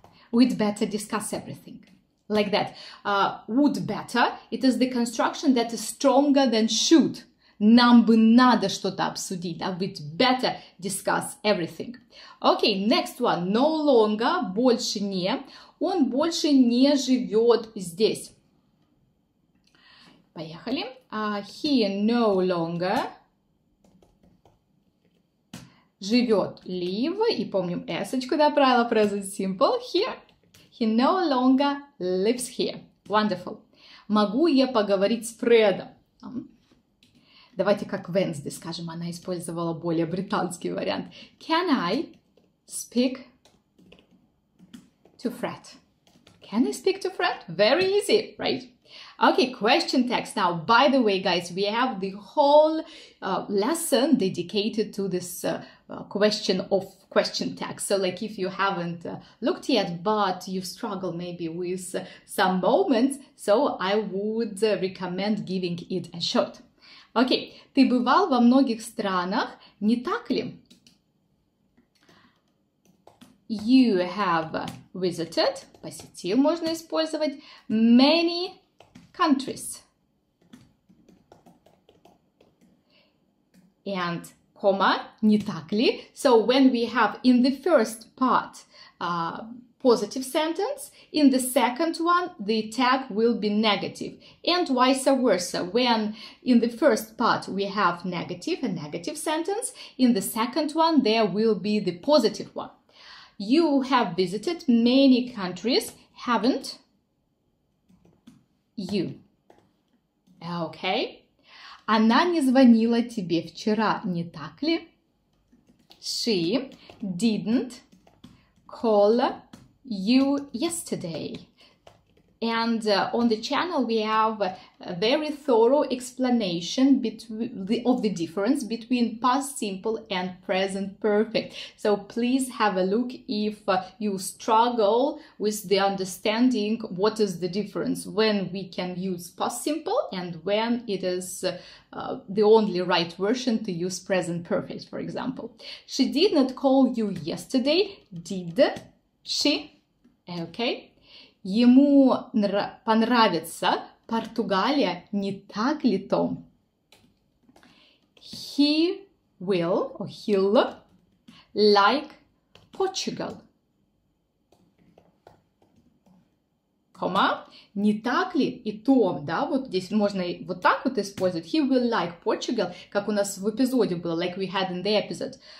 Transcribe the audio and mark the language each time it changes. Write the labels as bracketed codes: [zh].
[en] We'd better discuss everything. Like that. Would better. It is the construction that is stronger than should. [ru] Нам бы надо что-то обсудить. [en] We'd better discuss everything. Okay, next one. No longer. [ru] Больше не. Он больше не живет здесь. Поехали. [en] He no longer [ru] живет. [en] Live. [ru] И помним эсочку, да, правило present simple. [en] Here. He no longer lives here. Wonderful. [ru] Могу я поговорить с Фредом? Давайте как Wednesday скажем, она использовала более британский вариант. [en] Can I speak to Fred? Can I speak to Fred? Very easy, right? Okay, question text. Now, by the way, guys, we have the whole lesson dedicated to this question text. So, like, if you haven't looked yet, but you struggle maybe with some moments, so I would recommend giving it a shot. [ru] Окей, ты бывал во многих странах, не так ли? [en] You have visited, [ru] посетил можно использовать, [en] many countries. And, comma, [ru] не так ли? [en] So when we have in the first part positive sentence, in the second one the tag will be negative, and vice versa. When in the first part we have negative, a negative sentence, in the second one there will be the positive one. You have visited many countries, haven't you? Okay. [ru] Она не звонила тебе вчера, не так ли? [en] She didn't call you yesterday. And on the channel we have a very thorough explanation of the difference between past simple and present perfect. So please have a look if you struggle with the understanding what is the difference when we can use past simple and when it is the only right version to use present perfect, for example. She did not call you yesterday, did she? Okay. [ru] Ему понравится Португалия, не так ли, Том? [en] He will, or he'll, like Portugal. [ru] Комма, не так ли? И Том, да, вот здесь можно вот так вот использовать. [en] He will like Portugal, [ru] как у нас в эпизоде было, [en] like we had in the episode.